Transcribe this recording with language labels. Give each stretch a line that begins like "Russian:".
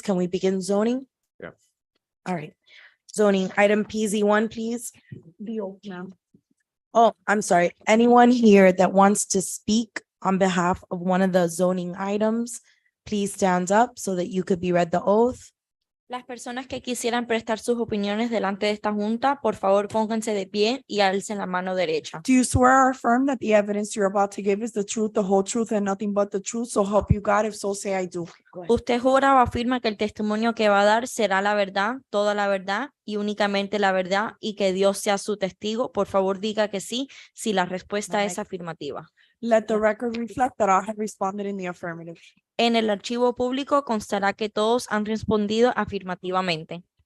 English: Can we begin zoning? Yeah. All right. Zoning, item PZ1, please. Oh, I'm sorry. Anyone here that wants to speak on behalf of one of the zoning items, please stand up so that you could be read the oath.
Spanish: Las personas que quisieran prestar sus opiniones delante de esta junta, por favor, pónganse de pie y alcen la mano derecha.
English: Do you swear or affirm that the evidence you're about to give is the truth, the whole truth, and nothing but the truth? So help you God, if so say I do.
Spanish: ¿Usted jura o afirma que el testimonio que va a dar será la verdad, toda la verdad y únicamente la verdad y que Dios sea su testigo? Por favor, diga que sí, si la respuesta es afirmativa.
English: Let the record reflect that I have responded in the affirmative.
Spanish: En el archivo público constará que todos han respondido afirmativamente.